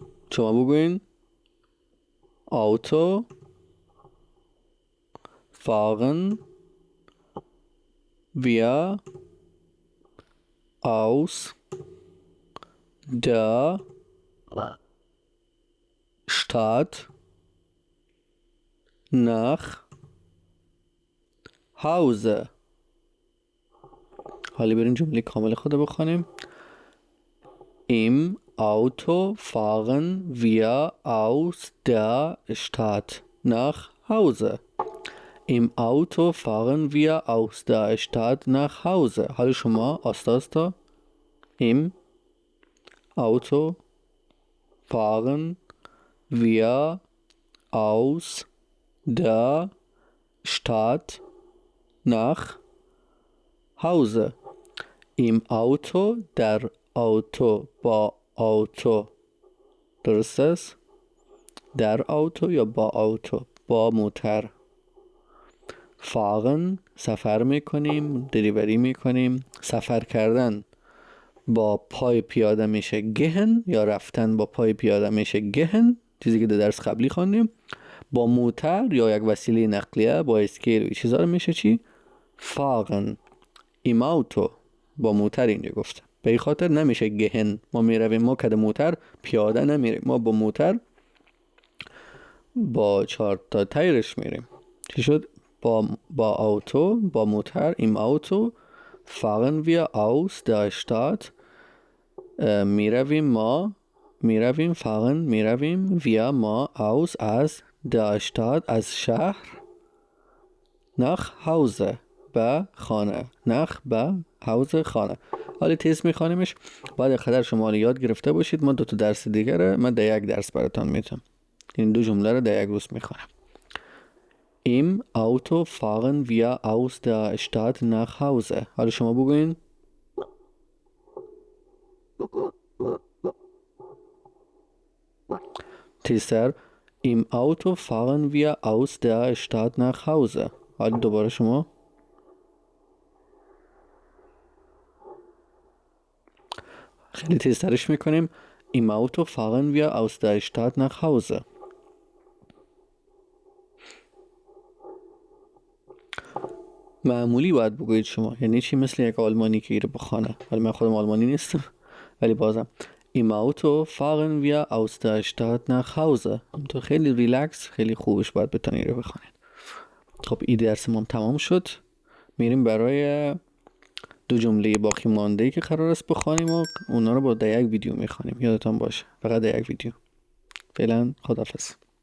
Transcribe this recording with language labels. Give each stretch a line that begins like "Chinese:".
Persian: شما بگوین
German: Auto fahren wir aus der Stadt nach Hause.
Persian: حالا بریم جمله کامل خود بخوانیم.
German: Im Auto fahren wir aus der Stadt nach Hause. Im Auto fahren wir aus der Stadt nach Hause.
Persian: حالا شما آستا
German: Im Auto fahren wir aus der Stadt nach Hause. Im Auto
Persian: در auto با auto درست است؟ در auto یا با auto؟ با موتر.
German: fahren
Persian: سفر میکنیم، دریوری میکنیم. سفر کردن با پای پیاده میشه gehen یا رفتن با پای پیاده میشه gehen، چیزی که در درس قبلی خواندیم. با موتر یا یک وسیله نقلیه با اسکیل و چیزا رو میشه چی؟ fahren.
German: im Auto
Persian: با موتر اینجا گفتم. به این خاطر نمیشه گهن. ما میرویم، ما کده موتر پیاده نمیریم، ما با موتر با 4 تا تایرش میریم. چی شد؟ با آوتو، با موتر.
German: im Auto fahren wir aus der Stadt.
Persian: میرویم
German: fahren
Persian: میرویم
German: wir
Persian: ما
German: aus
Persian: از
German: der Stadt
Persian: از شهر
German: nach Hause
Persian: به خانه.
German: nach
Persian: به
German: Hause
Persian: خانه. حالا تست میخوانیمش. بعد خدر شما یاد گرفته باشید. ما 2 تا درس دیگره من در یک درس براتون میتونم. این 2 جمله رو در یک روز میخوانم.
German: Im Auto fahren wir aus der Stadt nach Hause.
Persian: حالا شما بگوین. تیستر.
German: Im Auto fahren wir aus der Stadt nach Hause.
Persian: حالا دوباره شما. خیلی تیزترش میکنیم.
German: Im Auto fahren wir aus der Stadt nach Hause.
Persian: معمولی باید بگویید شما. یعنی چی؟ مثل یک آلمانی که ایره بخوانه. ولی من خودم آلمانی نیستم، ولی بازم
German: Im Auto fahren wir aus der Stadt nach Hause.
Persian: تو خیلی ریلکس، خیلی خوبش باید بتونید ایره بخوانید. خب این درس ما تمام شد. میریم برای 2 جمله باقی مانده که قرار است بخوانیم و اونا رو با در یک ویدیو میخوانیم. یادتان باشه فقط در یک ویدیو. فعلا خداحافظ.